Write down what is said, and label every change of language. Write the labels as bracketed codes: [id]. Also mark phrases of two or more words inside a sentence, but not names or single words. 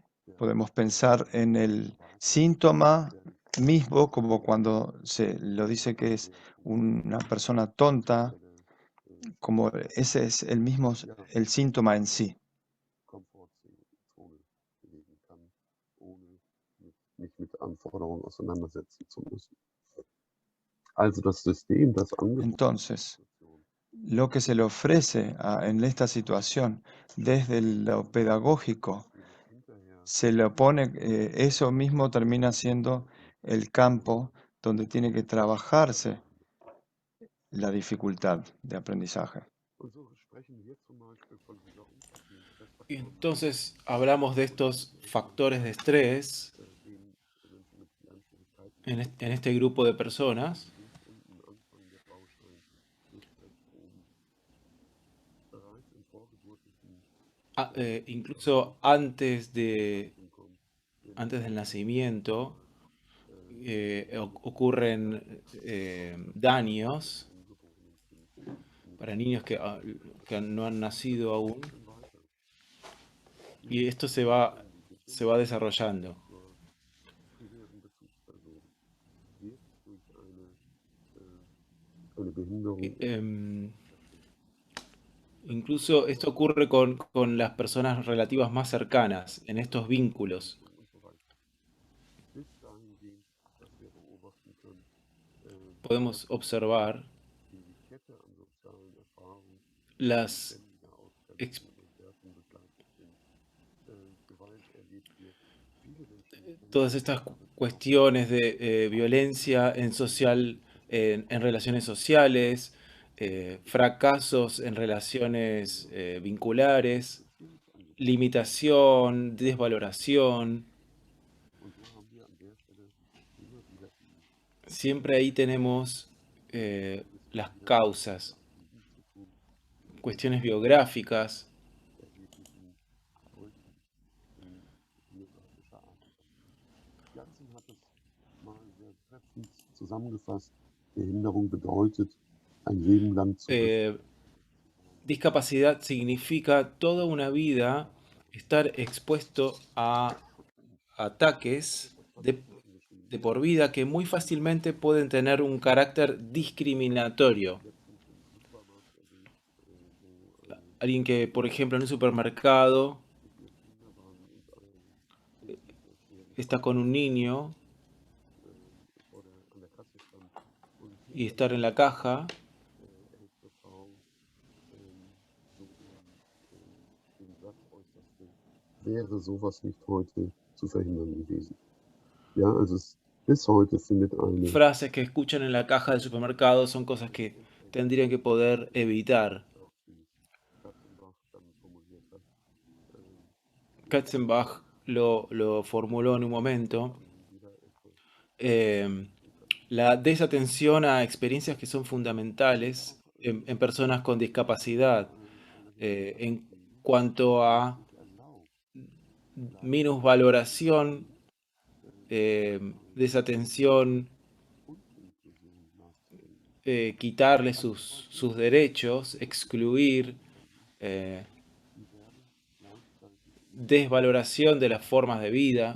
[es] podemos pensar en el síntoma mismo, como cuando se lo dice que es una persona tonta, como ese es el mismo, el síntoma en sí. [de] Komfortzone bewegen kann, ohne mich mit Anforderungen auseinandersetzen zu müssen. Also das System, das angeboten [es] Entonces, lo que se le ofrece en esta situación desde lo pedagógico, se le opone, eso mismo termina siendo el campo donde tiene que trabajarse la dificultad de aprendizaje. [de] Und so sprechen wir zum Beispiel von dieser umfassenden [es] Y [de] Stressfaktoren, [es] entonces hablamos de estos factores de estrés [de] denen Menschen mit Lernschwierigkeiten [es] en este grupo de personas. [de] links unten Anfang der Baustein, nicht rechts oben. Bereits im vorgeburtlichen [es] Incluso antes del nacimiento ocurren daños para niños que no han nacido aún, y esto se va desarrollando. [de] primären Bezugsperson wird durch eine Behinderung [es] Incluso esto ocurre con las personas relativas más cercanas, en estos vínculos. [de] und so weiter. Bis dahingehend, dass wir beobachten können, [es] podemos observar [de] die Kette an sozialen Erfahrungen [es] las [de] ständiger ex- Ausgrenzung und Wertung begleitet sind. Gewalt erlebt hier viele Menschen [es] todas estas cuestiones de violencia en relaciones sociales, fracasos en relaciones vinculares, limitación, desvaloración. [de] und so haben wir an der Stelle immer wieder die [es] Siempre ahí tenemos las causas, [de] Aktiven zu tun, [es] cuestiones biográficas. [de] erheblichen Folgen in biografischer Art. Janssen hat es mal sehr treffend zusammengefasst. Behinderung bedeutet, ein Leben lang zu [es] Discapacidad significa toda una vida estar expuesto a ataques de por vida que muy fácilmente pueden tener un carácter discriminatorio. Alguien que, por ejemplo, en un supermercado está con un niño y estar en la caja [de] wäre sowas nicht heute zu verhindern gewesen. Ja, also bis heute findet eine [es] frases que escuchan en la caja del supermercado son cosas que tendrían que poder evitar. [de] Katzenbach dann formuliert hat, [es] Katzenbach lo formuló en un momento. La desatención a experiencias que son fundamentales en personas con discapacidad, en cuanto a minusvaloración, desatención, quitarle sus derechos, excluir, desvaloración de las formas de vida.